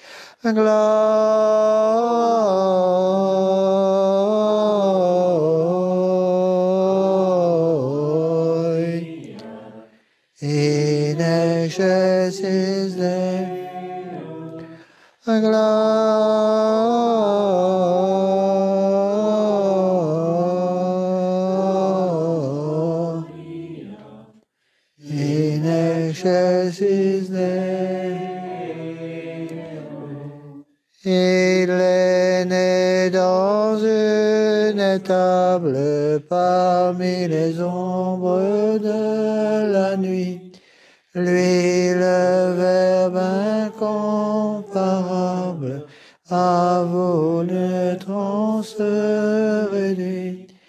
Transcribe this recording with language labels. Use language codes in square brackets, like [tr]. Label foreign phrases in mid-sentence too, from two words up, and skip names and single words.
[la] Glory in excelsis Deo. Glory in excelsis Deo. [fr] Il est né dans une étable parmi les ombres de la nuit. Lui, le Verbe incomparable, à vos naîtrons se réduit.